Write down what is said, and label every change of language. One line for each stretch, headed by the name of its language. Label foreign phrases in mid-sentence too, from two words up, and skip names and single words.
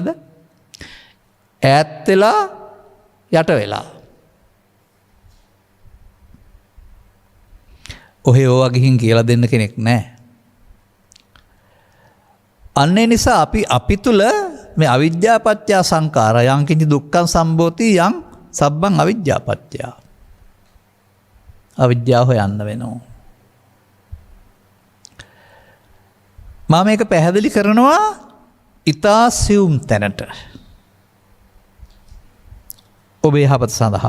Sinhala: ඈත් වෙලා යට වෙලා. ඔහේ ඕවා ගිහින් කියලා දෙන්න කෙනෙක් නැහැ. අන්නේ නිසා අපි තුල මේ
Pali: අවිජ්ජාපත්‍ය සංඛාර යං කිංච දුක්ඛං සම්භෝති යං සබ්බං අවිජ්ජාපත්‍ය.
Sinhala: අවිද්‍යාව හොයන්න වෙනවා. මම මේක පැහැදිලි කරනවා ඊතා සියුම් තැනට. ඔබේ යහපත සඳහා.